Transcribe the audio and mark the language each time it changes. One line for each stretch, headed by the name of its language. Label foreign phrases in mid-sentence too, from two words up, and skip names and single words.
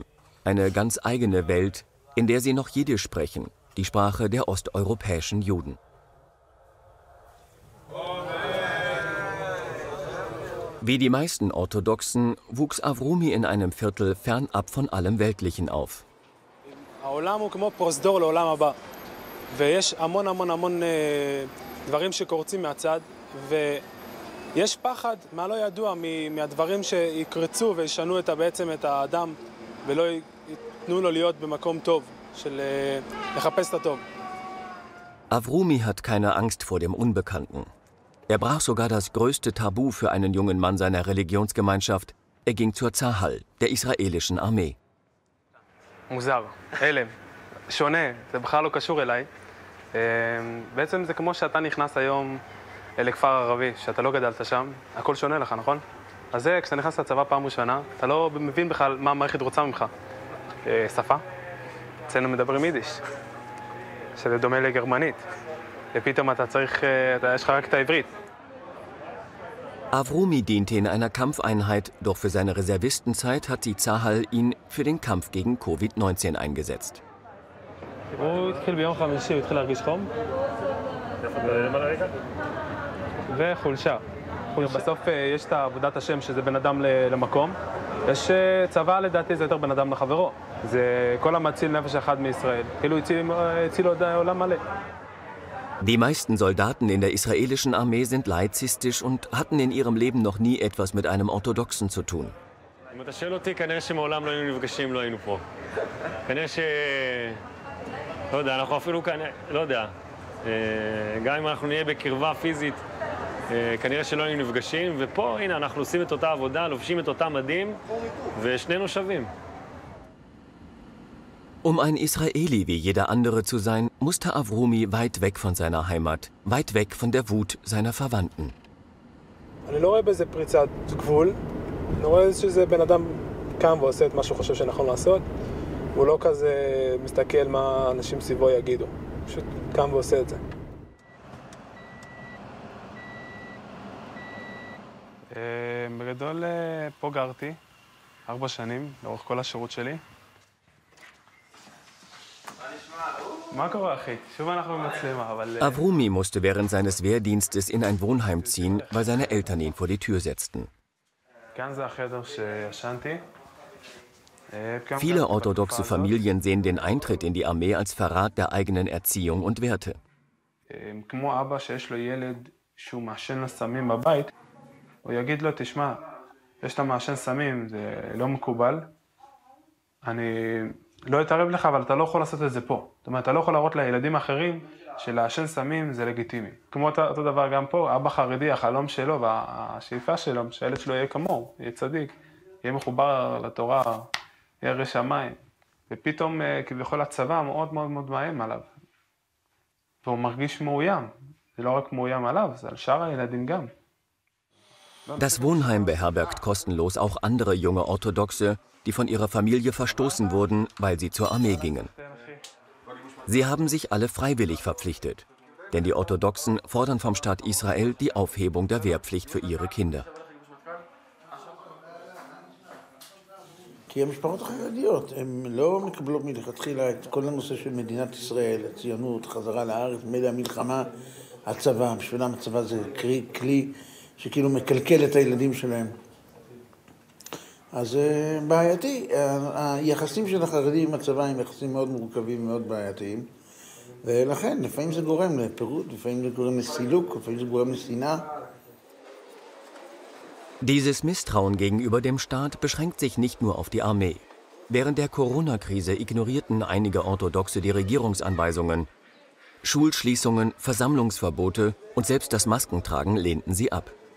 German: Eine ganz eigene Welt, in der sie noch Jiddisch sprechen, die Sprache der osteuropäischen Juden. Wie die meisten Orthodoxen wuchs Avrumi in einem Viertel fernab von allem Weltlichen auf.
Hebrew: העולם הוא כמו פרוזדור לעולם הבא, ויש המון המון המון דברים שקורצים מהצד, ויש פחד מה לא ידוע מהדברים שיקרצו וישנו בעצם את האדם, ולא ייתנו לו להיות במקום טוב, של לחפש את הטוב.
German: Avrumi hat keine Angst vor dem Unbekannten. Er brach sogar das größte Tabu für einen jungen Mann seiner Religionsgemeinschaft. Er ging zur Zahal, der israelischen Armee.
Hebrew: מוזר, אלם, שונה, זה בכלל לא קשור אליי. בעצם זה כמו שאתה נכנס היום לכפר ערבי, שאתה לא גדלת שם, הכל שונה לך, נכון? אז זה, כשאתה נכנס לצבא פעם ראשונה, אתה לא מבין בכלל מה המערכת רוצה ממך. שפה, אצלנו מדברים יידיש, שזה דומה לגרמנית, ופתאום אתה צריך, יש לך רק את העברית.
German: Avrumi diente in einer Kampfeinheit, doch für seine Reservistenzeit hat die Zahal ihn für den Kampf gegen Covid-19 eingesetzt.
Hebrew: הוא התחיל ביום חמישי, הוא התחיל להרגיש חום. וחולשה. בסוף יש את עבודת השם, שזה בן אדם למקום. יש צבא, לדעתי, זה יותר בן אדם לחברו. זה כל המציל נפש אחד מישראל. כאילו הציל עולם מלא.
German: Die meisten Soldaten in der israelischen Armee sind laizistisch und hatten in ihrem Leben noch nie etwas mit einem Orthodoxen zu tun.
Hebrew: אם אתה שואל אותי, כנראה שמעולם לא היינו נפגשים, לא היינו פה. כנראה לא יודע, אנחנו אפילו כאן, לא יודע. גם אם אנחנו נהיה בקרבה פיזית, כנראה שלא היינו נפגשים, ופה, הנה, אנחנו עושים את אותה עבודה, לובשים את אותה מדים, ושנינו שווים.
German: Um ein Israeli wie jeder andere zu sein, musste Avrumi weit weg von seiner Heimat, weit weg von der Wut seiner Verwandten.
Hebrew: אני לא רואה בזה פריצת גבול, אני רואה שזה בן אדם קם ועושה את מה שהוא חושב שנכון לעשות, הוא לא כזה מסתכל מה אנשים סביבו יגידו, פשוט קם ועושה את זה. בגדול פה גרתי 4 שנים, לאורך כל השירות שלי.
German: Avrumi musste während seines Wehrdienstes in ein Wohnheim ziehen, weil seine Eltern ihn vor die Tür setzten. Viele orthodoxe Familien sehen den Eintritt in die Armee als Verrat der eigenen Erziehung und Werte.
Hebrew: לא יתערב לך, אבל אתה לא יכול לעשות את זה פה. זאת אומרת, אתה לא יכול להראות לילדים אחרים שלעשן סמים זה לגיטימי. כמו אותו דבר גם פה, אבא חרדי, החלום שלו והשאיפה שלו, שהילד שלו יהיה כמוהו, יהיה צדיק, יהיה מחובר לתורה, יהיה ירא שמיים. ופתאום כביכול הצבא מאוד מאוד מאוד מאיים עליו. והוא מרגיש מאוים. זה לא רק מאוים עליו, זה על שאר הילדים גם. Das Wohnheim beherbergt kostenlos auch andere junge Orthodoxe, die von ihrer Familie verstoßen wurden, weil sie zur Armee gingen. Sie haben sich alle freiwillig verpflichtet, denn die Orthodoxen fordern vom Staat Israel die Aufhebung der Wehrpflicht für ihre Kinder. כי המשפחות החרדיות, הן לא מקבלות מלכתחילה את כל הנושא של מדינת ישראל, הציונות, חזרה לארץ, מילא המלחמה, הצבא, בשבילם הצבא זה כלי שכאילו מקלקל את הילדים שלהם. אז בעייתי, היחסים של החרדים עם הצבא הם יחסים מאוד מורכבים, מאוד בעייתיים, ולכן לפעמים זה גורם לפירוד, לפעמים זה גורם לסילוק, לפעמים זה גורם לשנאה.
German: Dieses Misstrauen gegenüber dem Staat beschränkt sich nicht nur auf die Armee. Während der Corona-Krise ignorierten einige Orthodoxe die Regierungsanweisungen. Schulschließungen, Versammlungsverbote und selbst das Maskentragen lehnten sie ab.